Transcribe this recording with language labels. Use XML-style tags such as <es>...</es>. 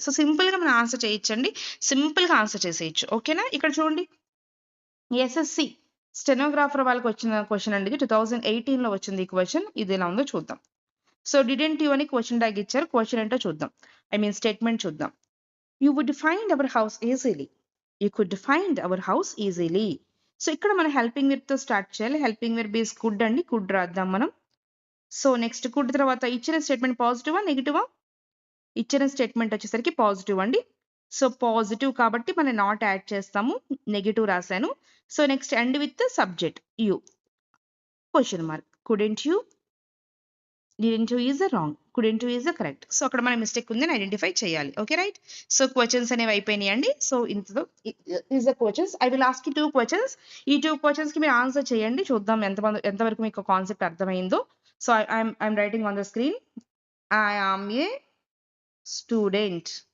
<te>So simple గా మనం answer చేయొచ్చండి, సింపుల్ గా ఆన్సర్ చేసేయచ్చు. ఓకేనా? ఇక్కడ చూడండి, ఎస్ఎస్సి స్టెనోగ్రాఫర్ వాళ్ళకి వచ్చిన క్వశ్చన్ అండి ఇది. 2018 లో వచ్చింది ఈ క్వశ్చన్. ఇది ఎలా ఉందో చూద్దాం.</te> <en>so didn't you</en> <te>అని క్వశ్చన్ ట్యాగ్ ఇచ్చారు. క్వశ్చన్ ఏంటో చూద్దాం, ఐ మీన్ స్టేట్మెంట్ చూద్దాం.</te> <en>You would find our house easily. You could find our house easily.</en> <te>So ఇక్కడ మనం హెల్పింగ్ వెర్బ్ తో స్టార్ట్ చేయాలి.</te> <en>helping verb is could</en> <te>అండి, కుడ్ రాద్దాం మనం. సో నెక్స్ట్ కుడ్ తర్వాత ఇచ్చిన స్టేట్మెంట్ పాజిటివా నెగిటివా? ఇచ్చిన స్టేట్మెంట్ వచ్చేసరికి పాజిటివ్ అండి. సో పాజిటివ్ కాబట్టి మనం నాట్ యాడ్ చేస్తాము, నెగిటివ్ రాశాను.</te> <en>So next end with subject you, question mark. Couldn't you, didn't you is the wrong, couldn't you is the correct.</en> <te>So అక్కడ మన మిస్టేక్ ఉందని ఐడెంటిఫై చేయాలి. Okay, right. సో క్వశ్చన్స్ అనేవి అయిపోయినాయండి.</te> <en>So ఇంతలో is the questions. I will ask you 2 questions.</en> <te>ఈ 2 questions కి మీరు ఆన్సర్ చేయండి, చూద్దాం ఎంతవరకు మీకు కాన్సెప్ట్ అర్థమైందో.</te> <en>So I'm writing on the screen, I am a student.</en>